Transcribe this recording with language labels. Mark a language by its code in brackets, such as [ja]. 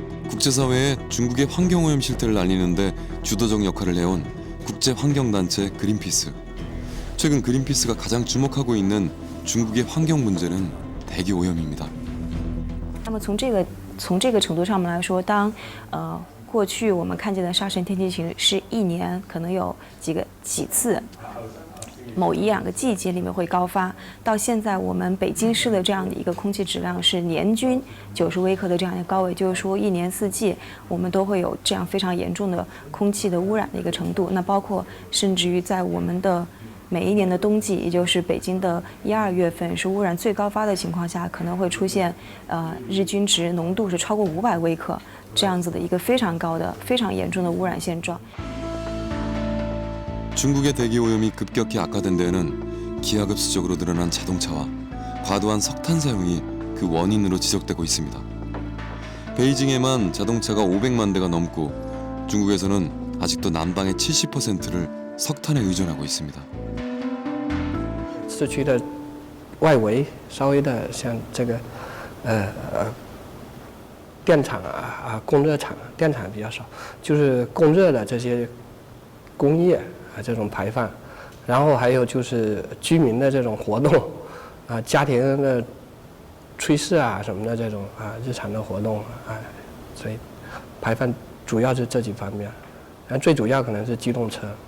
[ko] 국제사회에 중국의 환경오염 실태를 알리는데 주도적 역할을 해온 국제환경단체 그린피스. 최근 그린피스가 가장 주목하고 있는 중국의 환경 문제는 대기오염입니다. [zh] 那么从这个程度上面来说，当过去我们看见的沙尘天气型是1年可能有几次。某1、2个季节里面会高发，到现在我们北京市的这样的一个空气质量是年均90微克的这样一个高位，就是说1年4季我们都会有这样非常严重的空气的污染的一个程度。那包括甚至于在我们的每一年的冬季，也就是北京的1、2月份是污染最高发的情况下，可能会出现日均值浓度是超过500微克这样子的一个非常高的、非常严重的污染现状。 [ko] 중국의 대기 오염이 급격히 악화된 데에는 기하급수적으로 늘어난 자동차와 과도한 석탄 사용이 그 원인으로 지적되고 있습니다. 베이징에만 자동차가 500만 대가 넘고 중국에서는 아직도 난방의 70%를 석탄에 의존하고 있습니다. [zh] 市区的外围稍微的像这个电厂供热厂，电厂比较少，就是供热的这些工业这种排放，然后还有就是居民的这种活动家庭的炊事什么的这种日常的活动所以排放主要是这几方面，然后最主要可能是机动车。